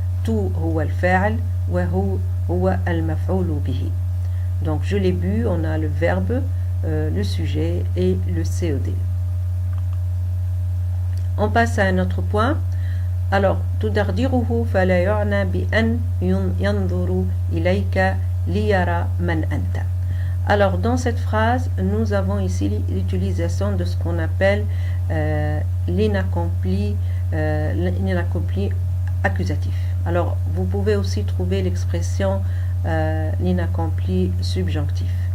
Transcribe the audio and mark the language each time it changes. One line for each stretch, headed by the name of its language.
Arabic: تو هو الفاعل وهو المفعول به.
French: Donc je l'ai bu, on a le verbe, le sujet et le CED. On passe à un autre point.
Arabic: Alors, تدردره فلا يعنى بأن ينظر إليك ليرى من أنت.
French: Alors, dans cette phrase, nous avons ici l'utilisation de ce qu'on appelle l'inaccompli accusatif. Alors, vous pouvez aussi trouver l'expression l'inaccompli subjonctif.